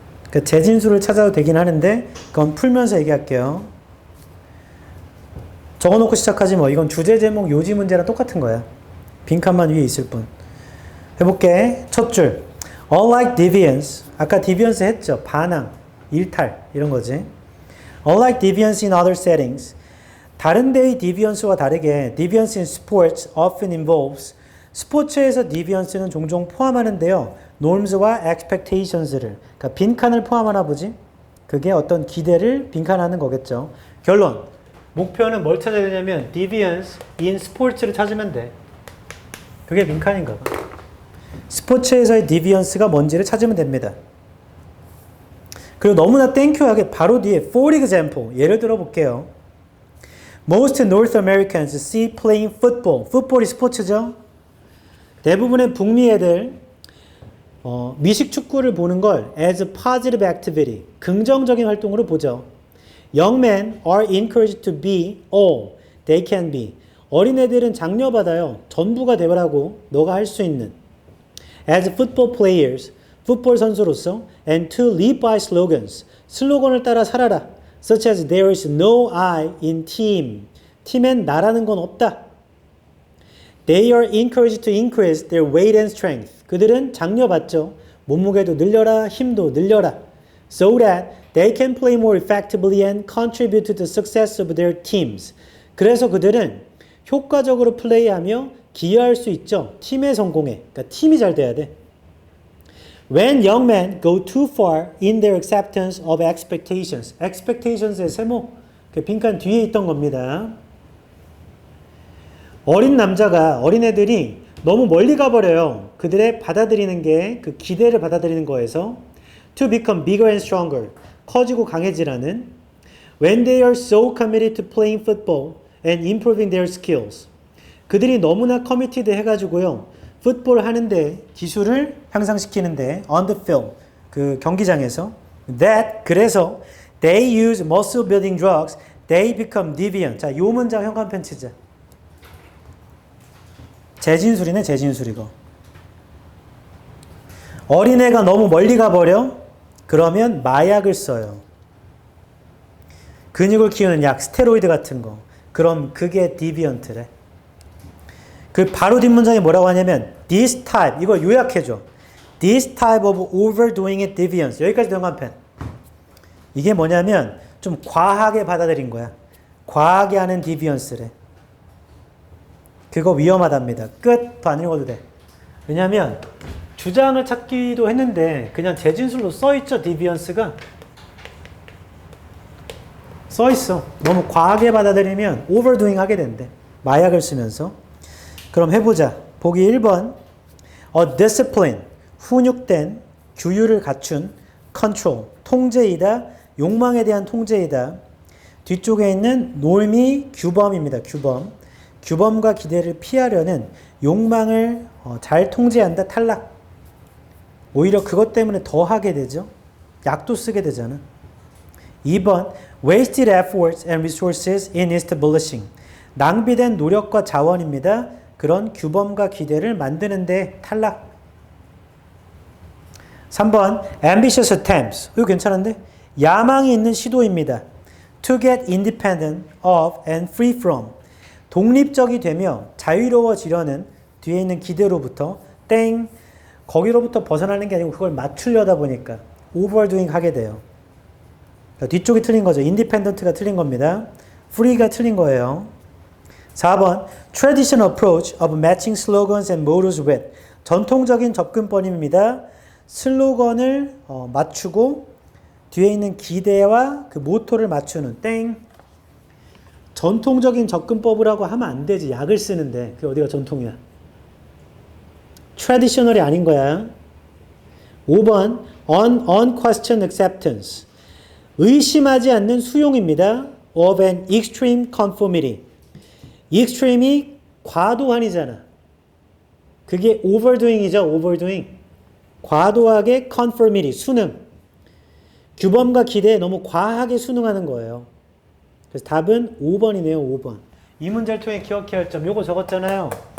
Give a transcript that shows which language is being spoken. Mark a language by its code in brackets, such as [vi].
[ko] 그 재진수를 찾아도 되긴 하는데 그건 풀면서 얘기할게요. 적어놓고 시작하지 뭐. 이건 주제, 제목, 요지 문제랑 똑같은 거야. 빈칸만 위에 있을 뿐. 해볼게. 첫 줄. [en] Unlike deviance. [ko] 아까 deviance 했죠. 반항, 일탈 이런 거지. [en] Unlike deviance in other settings. [ko] 다른 데의 deviance와 다르게 [en] deviance in sports often involves. [ko] 스포츠에서 deviance는 종종 포함하는데요. norms와 expectations를. 그러니까 빈칸을 포함하나 보지. 그게 어떤 기대를 빈칸하는 거겠죠. 결론. 목표는 뭘 찾아야 되냐면 deviance in sports를 찾으면 돼. 그게 빈칸인가 봐. 스포츠에서의 deviance가 뭔지를 찾으면 됩니다. 그리고 너무나 땡큐하게 바로 뒤에 [en] for example [ko] 예를 들어 볼게요. [en] Most North Americans see playing football. [ko] 풋볼이 스포츠죠. 대부분의 북미 애들 미식 축구를 보는 걸 [en] as a positive activity, [ko] 긍정적인 활동으로 보죠. [en] Young men are encouraged to be all they can be. [ko] 어린애들은 장려받아요. 전부가 되라고 너가 할 수 있는. [en] As football players, [ko] 풋볼 선수로서 [en] and to live by slogans. [ko] 슬로건을 따라 살아라. [en] Such as there is no I in team. [ko] 팀엔 나라는 건 없다. [en] They are encouraged to increase their weight and strength. [ko] 그들은 장려받죠. 몸무게도 늘려라, 힘도 늘려라. [en] So that they can play more effectively and contribute to the success of their teams. [ko] 그래서 그들은 효과적으로 플레이하며 기여할 수 있죠. 팀의 성공에. 그러니까 팀이 잘 돼야 돼. [en] When young men go too far in their acceptance of expectations. [ko] expectations의 세모. 그 빈칸 뒤에 있던 겁니다. 어린 남자가, 어린애들이 너무 멀리 가버려요. 그들의 받아들이는 게 그 기대를 받아들이는 거에서 [en] to become bigger and stronger. [ko] 커지고 강해지라는 [en] when they are so committed to playing football and improving their skills. [ko] 그들이 너무나 committed 해가지고요. 풋볼 하는데 기술을 향상시키는데 [en] on the field [ko] 그 경기장에서 [en] that [ko] 그래서 [en] they use muscle building drugs they become deviant. [ko] 자, 요 문장 현관펜 치자. 재진술이네 재진술 이거. 어린애가 너무 멀리 가버려? 그러면 마약을 써요. 근육을 키우는 약, 스테로이드 같은 거. 그럼 그게 디비언트래. 그 바로 뒷문장에 뭐라고 하냐면 this type, 이거 요약해줘. [en] This type of overdoing it deviance. [ko] 여기까지 현관펜. 이게 뭐냐면 좀 과하게 받아들인 거야. 과하게 하는 디비언스래. 그거 위험하답니다. 끝. 더 안 읽어도 돼. 왜냐면 주장을 찾기도 했는데 그냥 재진술로 써있죠. 디비언스가. 써있어. 너무 과하게 받아들이면 overdoing 하게 된대. 마약을 쓰면서. 그럼 해보자. 보기 1번. A discipline. 훈육된, 규율을 갖춘 control. 통제이다. 욕망에 대한 통제이다. 뒤쪽에 있는 norm이 규범입니다. 규범. 규범과 기대를 피하려는 욕망을 잘 통제한다. 탈락. 오히려 그것 때문에 더 하게 되죠. 약도 쓰게 되잖아. 2번. [en] Wasted efforts and resources in establishing. [ko] 낭비된 노력과 자원입니다. 그런 규범과 기대를 만드는데 탈락. 3번. [en] Ambitious attempts. [ko] 이거 괜찮은데? 야망이 있는 시도입니다. [en] To get independent of and free from. [ko] 독립적이 되며 자유로워지려는 뒤에 있는 기대로부터 땡. 거기로부터 벗어나는 게 아니고 그걸 맞추려다 보니까 overdoing 하게 돼요. 뒤쪽이 틀린 거죠. independent가 틀린 겁니다. free가 틀린 거예요. 4번. [en] Traditional approach of matching slogans and mottos with. [ko] 전통적인 접근법입니다. 슬로건을 맞추고 뒤에 있는 기대와 그 모토를 맞추는 땡. 전통적인 접근법을 하고 하면 안 되지. 약을 쓰는데. 그게 어디가 전통이야. traditional이 아닌 거야. 5번. [en] unquestioned acceptance. [ko] 의심하지 않는 수용입니다. [en] of an extreme conformity. [ko] extreme이 과도한이잖아. 그게 overdoing이죠. overdoing. 과도하게 conformity. 수능. 규범과 기대에 너무 과하게 순응하는 거예요. 그래서 답은 5번이네요. 5번. 이 문제를 통해 기억해야 할 점. 요거 적었잖아요.